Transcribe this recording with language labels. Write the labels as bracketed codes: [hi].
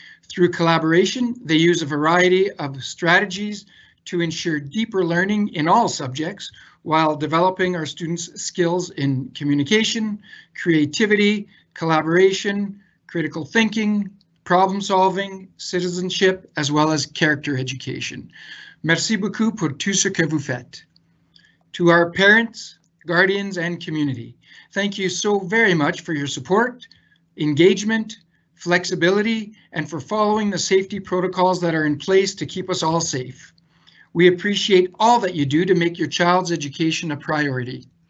[en] Through collaboration, they use a variety of strategies to ensure deeper learning in all subjects, while developing our students' skills in communication, creativity, collaboration, critical thinking, problem solving, citizenship, as well as character education. [fr] Merci beaucoup pour tout ce que vous faites. [en] To our parents, guardians, and community, thank you so very much for your support, engagement, flexibility, and for following the safety protocols that are in place to keep us all safe. We appreciate all that you do to make your child's education a priority.